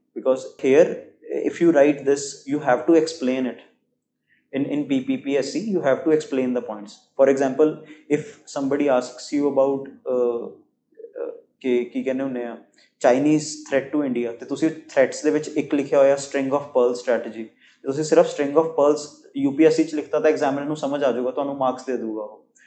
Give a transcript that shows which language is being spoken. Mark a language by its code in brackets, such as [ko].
[en] Because here if you write this you have to explain it. In PPSC, you have to explain the points. For example, if somebody asks you about [pa] ਕੀ ਕਹਿੰਦੇ ਹੁੰਦੇ ਆ Chinese threat to India, ਤੇ ਤੁਸੀਂ threats ਦੇ ਵਿੱਚ ਇੱਕ ਲਿਖਿਆ ਹੋਇਆ ਸਟ੍ਰਿੰਗ ਆਫ ਪਰਲ ਸਟ੍ਰੈਟਜੀ, ਤੁਸੀਂ ਸਿਰਫ ਸਟ੍ਰਿੰਗ ਆਫ ਪਰਲਸ UPSC 'ਚ ਲਿਖਤਾ ਤਾਂ ਐਗਜ਼ਾਮੀਨਰ ਨੂੰ ਸਮਝ ਆ ਜਾਊਗਾ, ਤੁਹਾਨੂੰ ਮਾਰਕਸ ਦੇ ਦਊਗਾ ਉਹ।